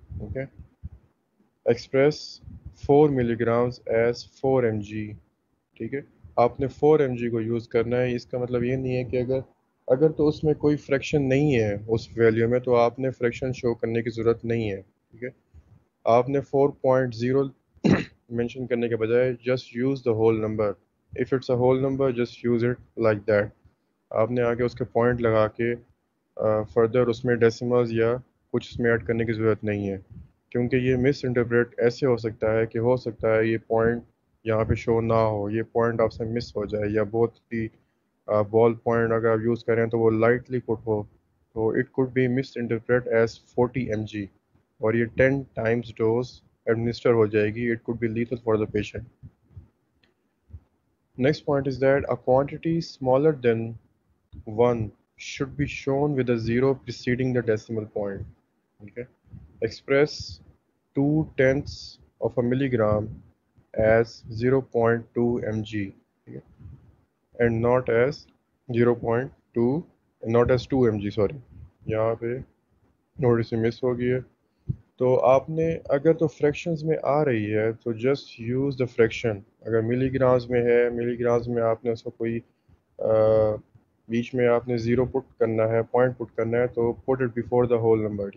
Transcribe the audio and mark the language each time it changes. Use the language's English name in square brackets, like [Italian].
[English] Okay, express 4 milligrams as 4 mg. [Hindi] ठीक है, आपने 4 mg को यूज़ करना है. इसका मतलब ये नहीं है कि अगर अगर तो उसमें कोई फ्रैक्शन नहीं है उस वैल्यू में तो आपने फ्रैक्शन शो करने की ज़रूरत नहीं है. ठीक है, आपने 4.0 मेंशन करने के बजाय [English] Just use the whole number. If it's a whole number just use it like that. [Hindi] आपने आगे उसके पॉइंट लगा के फर्दर उसमें डेसिमल्स या कुछ उसमें ऐड करने की ज़रूरत नहीं है, क्योंकि ये मिस इंटरप्रेट ऐसे हो सकता है कि हो सकता है ये पॉइंट यहाँ पे शो ना हो, ये पॉइंट आपसे मिस हो जाए, या बहुत ही बॉल पॉइंट अगर आप यूज़ करें तो वो लाइटली पुट हो, तो [English] it could be misinterpret as 40 mg [Hindi] और ये 10 टाइम्स डोज एडमिनिस्टर हो जाएगी. [English] It could be lethal for the patient. Next point is that a quantity smaller than 1 should be shown with a zero preceding the decimal point. Okay, express 2/10 of a milligram as 0.2 mg. Okay? And not as 0.2, not as 2 mg, sorry, [Hindi] यहाँ पे थोड़ी सी miss हो गई है. तो आपने अगर तो फ्रैक्शंस में आ रही है तो [English] Just use the fraction. [Hindi] अगर मिलीग्राम्स में है, मिलीग्राम्स में आपने उसको कोई बीच में आपने ज़ीरो पुट करना है, पॉइंट पुट करना है, तो [English] Put it before the whole number.